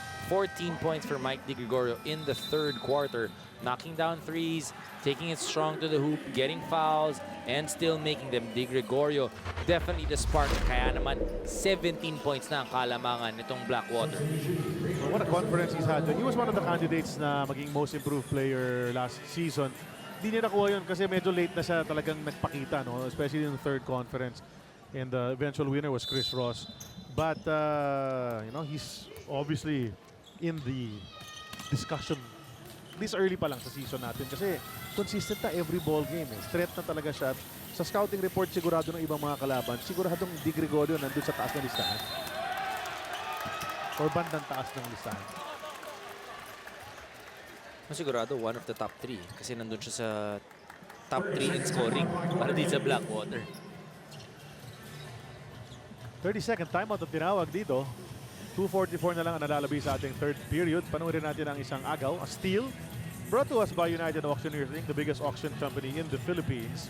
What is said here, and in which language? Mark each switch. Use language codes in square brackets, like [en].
[en] 14 points for Mike Di Gregorio in the third quarter. Knocking down threes, taking it strong to the hoop, getting fouls, and still making them. Di Gregorio, definitely the spark. [tl] Kaya naman, 17 points na ang kalamangan nitong Blackwater. [en] Well, what a conference he's had. He was one of the candidates [tl] na maging [en] most improved player last season. [tl] Hindi niya nakuha yun kasi medyo late na siya talagang nagpakita, no? [en] Especially in the third conference. And the eventual winner was Chris Ross. But, you know, he's obviously in the discussion this early [tl] pa lang sa [en] season [tl] natin kasi [en] consistent na every ball game. [tl] Threat na talaga siya. Sa scouting report sigurado ng ibang mga kalaban, siguradong Di Gregorio nandun sa taas ng listahan. Or bandang taas ng listahan. Sigurado, [en] one of the top 3 [tl] kasi nandun siya sa [en] top 3 in scoring [tl] para din sa [en] Blackwater. [tl] 30-second timeout ang tinawag dito. 2:44 na lang ang nalalabi sa ating third period. Panoorin natin ang isang agaw, [en] a steal. Brought to us by United Auctioneers Inc., the biggest auction company in the Philippines.